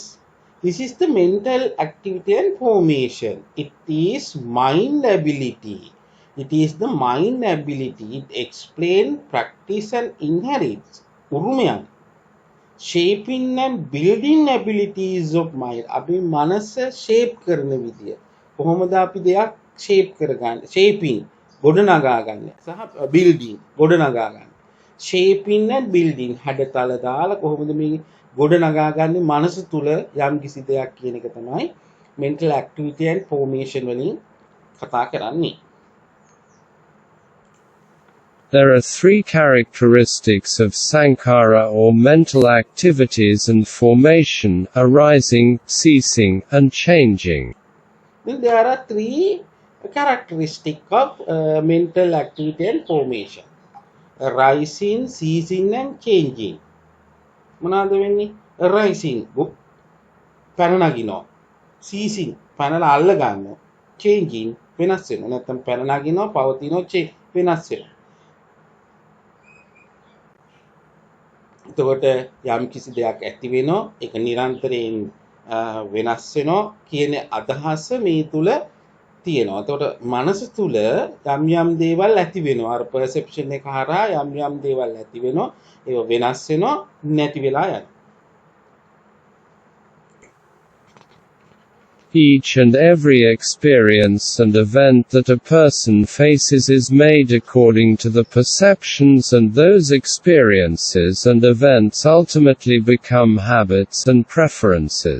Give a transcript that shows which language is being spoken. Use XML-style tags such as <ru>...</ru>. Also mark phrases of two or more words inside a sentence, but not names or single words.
<en>This is the mental activity and formation. It is mind ability. It is the mind ability. It explains, practice and inherits.</en> <si>උරුමයන්.</si> <en>Shaping and building abilities of mind.</en> <si>අපි මනස shape කරන විදිය. කොහොමද අපි දෙයක් shape කරගන්නේ? Shaping ගොඩනගා ගන්න. සහ building ගොඩනගා ගන්න.</si> <en>Shaping and building</en> <si>හැඩතල දාලා කොහොමද මේ ගොඩනගා ගන්නේ මනස තුල යම් කිසි දෙයක් කියන එක තමයි</si> <en>mental activity and formation</en> <si>වලින් කතා කරන්නේ.</si> <en>There are three characteristics of sankhara or mental activities and formation: arising, ceasing, and changing. Then there are three characteristics of mental activity and formation: arising, ceasing and changing.</en> <si>මොනවාද වෙන්නේ? arising පැන නගිනවා, ceasing පැනලා අල්ල ගන්නවා, changing වෙනස් වෙනවා. නැත්නම් පැන නගිනවා, පවතිනවා, වෙනස් වෙනවා. එතකොට යම් කිසි දෙයක් ඇති වෙනවා, ඒක නිරන්තරයෙන් වෙනස් වෙනවා කියන අදහස මේ තුල තියෙනවා. එතකොට මනස තුල යම් යම් දේවල් ඇති වෙනවා. අර perception එක හරහා යම් යම් දේවල් ඇති වෙනවා. ඒව වෙනස් වෙනවා, නැති වෙලා යනවා.</si> <en>Each and every experience and event that a person faces is made according to the perceptions, and those experiences and events ultimately become habits and preferences.</en>